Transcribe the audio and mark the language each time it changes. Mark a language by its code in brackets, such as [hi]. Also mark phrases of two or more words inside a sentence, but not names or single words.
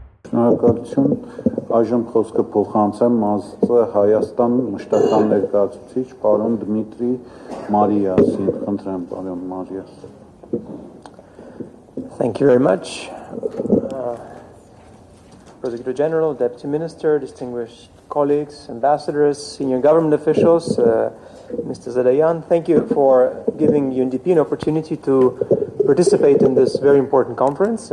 [hy] Շնորհակալություն, այժմ խոսքը փոխանցեմ մասը Հայաստան մշտական ներկայացուցիչ պարոն Դմիտրի Մարիյասին, խնդրեմ պարոն Մարիյաս. [en] Thank you very much. Prosecutor General, Deputy Minister, distinguished colleagues, ambassadors, senior government officials, Mr. Zadayan, thank you for giving UNDP an opportunity to participate in this very important conference.